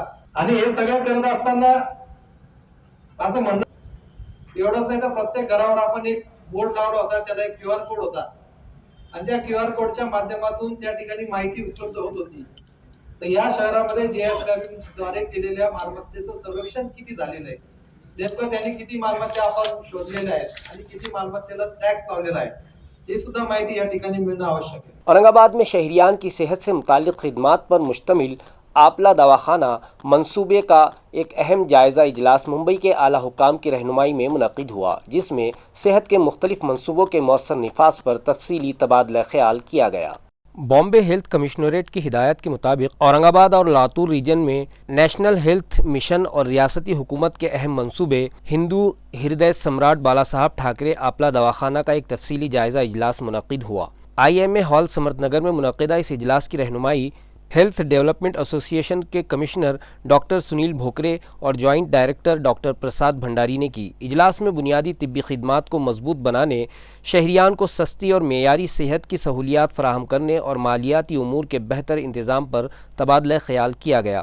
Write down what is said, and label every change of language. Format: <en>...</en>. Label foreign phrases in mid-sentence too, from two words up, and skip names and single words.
<mr>आणि हे सगळं करत असताना असं म्हणणं एवढंच नाही तर प्रत्येक घरावर आपण एक बोर्ड लावला होता, त्याला एक QR कोड होता आणि त्या QR कोडच्या माध्यमातून त्या ठिकाणी माहिती उपलब्ध होत होती। तर या शहरामध्ये JSW द्वारे केलेल्या मालमत्तेचं सर्वेक्षण किती झालेलं आहे, नेमकं त्यांनी किती मालमत्ता आपण शोधलेल्या आहेत आणि किती मालमत्तेला टॅक्स लावलेला आहे, ये सुद्धा माहिती या ठिकाणी मिळणं आवश्यक है।</mr> <ur>اورنگ آباد میں شہریان کی صحت سے متعلق خدمات پر مشتمل آپلا دواخانہ منصوبے کا ایک اہم جائزہ اجلاس ممبئی کے اعلیٰ حکام کی رہنمائی میں منعقد ہوا، جس میں صحت کے مختلف منصوبوں کے مؤثر نفاذ پر تفصیلی تبادلہ خیال کیا گیا۔ بامبے ہیلتھ کمشنریٹ کی ہدایت کے مطابق اورنگ آباد اور لاتور ریجن میں نیشنل ہیلتھ مشن اور ریاستی حکومت کے اہم منصوبے ہندو ہردے سمراٹ بالا صاحب ٹھاکرے آپلا دواخانہ کا ایک تفصیلی جائزہ اجلاس منعقد ہوا۔ IMA ہال سمرت نگر میں منعقدہ اس اجلاس کی رہنمائی ہیلتھ ڈیولپمنٹ ایسوسی ایشن کے کمشنر ڈاکٹر سنیل بھوکرے اور جوائنٹ ڈائریکٹر ڈاکٹر پرساد بھنڈاری نے کی. اجلاس میں بنیادی طبی خدمات کو مضبوط بنانے، شہریان کو سستی اور معیاری صحت کی سہولیات فراہم کرنے اور مالیاتی امور کے بہتر انتظام پر تبادلہ خیال کیا گیا.</ur>